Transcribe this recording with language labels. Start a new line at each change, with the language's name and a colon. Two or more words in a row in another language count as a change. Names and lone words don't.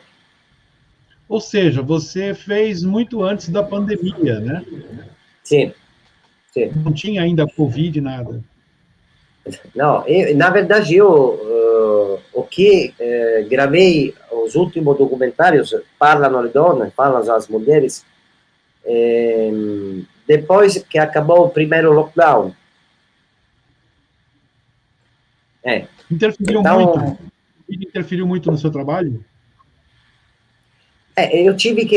Portuguese: Ou seja, você fez muito antes da pandemia, né? Sim, sim. Não tinha ainda Covid, nada. Não, na verdade, o que gravei, os últimos documentários,
Italian: Parlano le donne,
Portuguese: falam as mulheres, depois que acabou o primeiro lockdown. Interferiu muito? Interferiu muito no seu trabalho? Eu tive que...